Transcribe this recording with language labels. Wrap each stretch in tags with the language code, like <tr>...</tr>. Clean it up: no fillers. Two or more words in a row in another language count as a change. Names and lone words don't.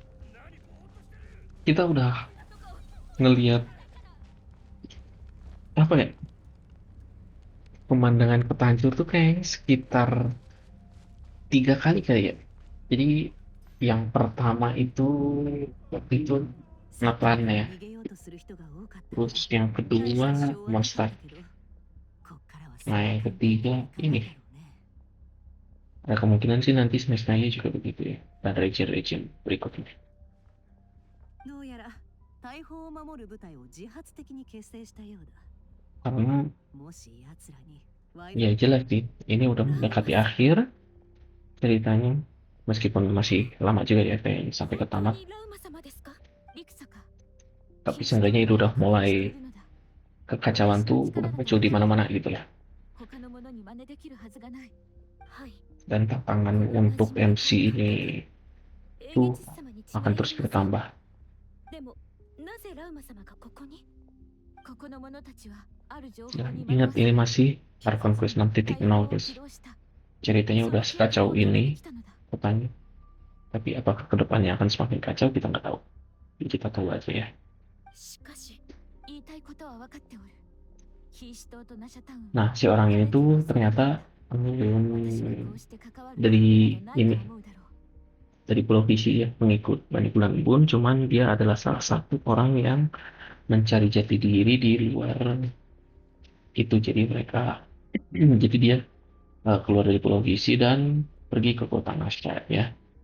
<id>Kita udah ngelihat apa ya, pemandangan kota hancur tuh kayak sekitar 3 kali kali ya. Jadi yang pertama itu waktu itu Naplan ya.</id> <ja>逃げようとする人が多かった。</ja> <id>Terus yang</id> <ja>大した支</ja> <id>kedua</id> <ja>障はなかっ</ja> <id>Monster.</id> <ja>たけど、こっからは</ja> <id>Nah yang ketiga</id> <ja>だろう</ja> <id>ini.</id> <ja>ね。</ja> <id>Ada kemungkinan sih nanti semestanya juga begitu ya. Dan region-region berikutnya.</id> <ja>どうやら大砲を守る部隊を自発的に結成したようだ。</ja> <id>Karena</id> <ja>もし奴らにワイ</ja> <id>ya</id> <ja>ル</ja> <id>jelas sih, ini udah mendekati akhir ceritanya. Meskipun masih lama juga ya kayaknya sampai ke</id> <ja>本当</ja> <id>tamat.</id> <ja>にラウマ様ですか。リクサか。</ja> <id>Tapi seenggaknya itu udah mulai kekacauan tuh udah muncul di mana-mana gitu ya.</id> <ja>他のものに真似できるはずがない。はい。</ja> <id>Dan tantangan untuk MC ini</id> <ja>英</ja> <id>tuh</id> <ja>月様に違い</ja> <id>akan terus</id> <ja>ありません。</ja> <id>bertambah.</id> <ja>でもなぜラウマ様がここに。ここの者たちはある情報</ja> <id>Dan</id> <ja>に</ja> <id>ingat ini masih Archon Quest 6.0 guys. Ceritanya udah sekacau ini kotanya. Tapi apakah kedepannya akan semakin kacau kita nggak tahu. Jadi kita tahu aja ya.</id> <ja>しかし言いたいことは分かっておる。キーシ島とナシャタウン。</ja> <id>Nah si orang ini tuh ternyata dari ini dari Pulau Visi ya, pengikut Bani Bulan Bun, cuman dia adalah salah satu orang yang mencari jati diri di luar itu. Jadi mereka jadi dia keluar dari Pulau Visi dan pergi ke kota Nasya ya.</id>